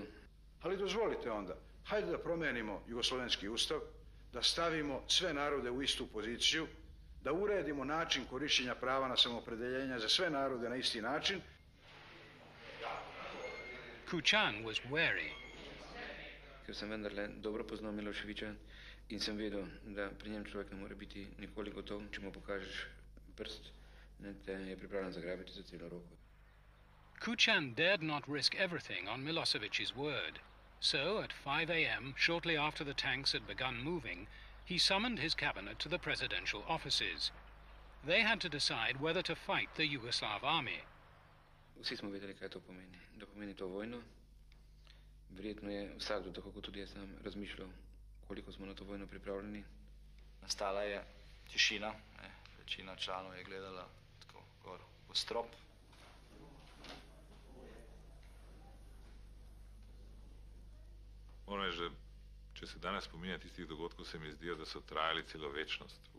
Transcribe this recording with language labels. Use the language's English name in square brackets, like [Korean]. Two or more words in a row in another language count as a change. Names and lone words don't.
[Serbian] Ali dozvolite onda, hajde da promijenimo jugoslovenski ustav, da stavimo sve narode u istu poziciju, da uredimo način korištenja prava na samoopredeljenje za sve narode na isti način. [English] Kučan was wary. [Slovenian] Ker sem vendarle dobro poznal Miloševića in sem vedel, da pri njem človek ne more biti nikoli gotov, če mu pokažeš prst, ne, te je pripravljen zagrabiti za celo roko. [English] Kučan dared not risk everything on Milosevic's word. So, at 5 a.m., shortly after the tanks had begun moving, he summoned his cabinet to the presidential offices. They had to decide whether to fight the Yugoslav army. [Slovenian] Vsi smo vedeli, kaj to pomeni. Da pomeni to vojno. Verjetno je vsakdo, tako kot tudi jaz sam, razmišljal, koliko smo na to vojno pripravljeni. Nastala je tišina. Večina članov je gledala tako gor v strop. Moram reči, da če se danes spominja tistih dogodkov, se mi zdijo, da so trajali celo večnost.